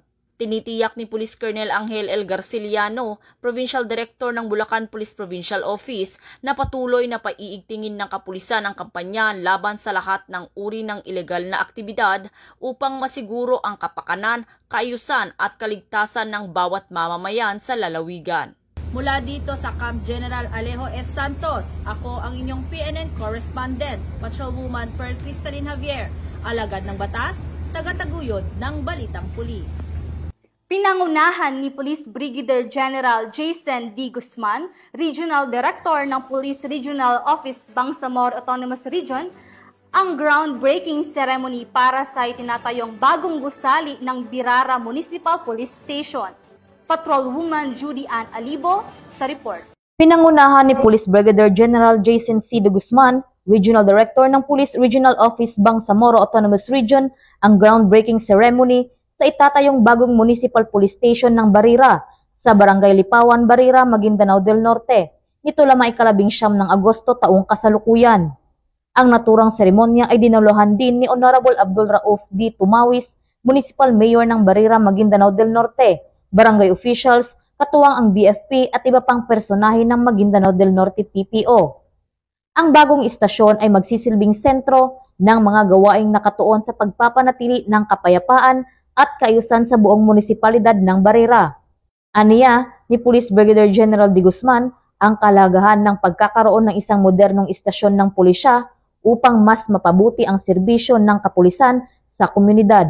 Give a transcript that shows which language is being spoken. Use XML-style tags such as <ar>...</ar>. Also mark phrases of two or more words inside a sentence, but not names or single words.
<tl>Tinitiyak ni Police Colonel Angel L. Garciliano, Provincial Director ng Bulacan Police Provincial Office, na patuloy na paiigtingin ng kapulisan ang kampanya laban sa lahat ng uri ng ilegal na aktibidad upang masiguro ang kapakanan, kaayusan at kaligtasan ng bawat mamamayan sa lalawigan. Mula dito sa Camp General Alejo S. Santos, ako ang inyong PNN correspondent, Patrolwoman Pearl Cristalline Javier, alagad ng batas, tagataguyod ng balitang pulis. Pinangunahan ni Police Brigadier General Jason D. Guzman, Regional Director ng Police Regional Office Bangsamoro Autonomous Region, ang</tl> <en>groundbreaking ceremony</en> <tl>para sa itinatayong bagong gusali ng Birara Municipal Police Station. Patrolwoman Judy Ann Alibo sa report. Pinangunahan ni Police Brigadier General Jason C. D. Guzman, Regional Director ng Police Regional Office Bangsamoro Autonomous Region, ang</tl> <en>groundbreaking ceremony</en> <tl>sa itatayong bagong Municipal Police Station ng Barira sa Barangay Lipawan, Barira, Maguindanao del Norte. Nito lamang 19 ng Agosto taong kasalukuyan. Ang naturang seremonya ay dinalohan din ni Honorable Abdul Rauf D. Tumawis, Municipal Mayor ng Barira, Maguindanao del Norte, barangay officials, katuwang ang BFP at iba pang personahe ng Maguindanao del Norte PPO. Ang bagong istasyon ay magsisilbing sentro ng mga gawaing nakatuon sa pagpapanatili ng kapayapaan at kaayusan sa buong munisipalidad ng Barira. Aniya ni Police Brigadier General de Guzman ang kalagahan ng pagkakaroon ng isang modernong istasyon ng pulisya upang mas mapabuti ang serbisyo ng kapulisan sa komunidad.</tl>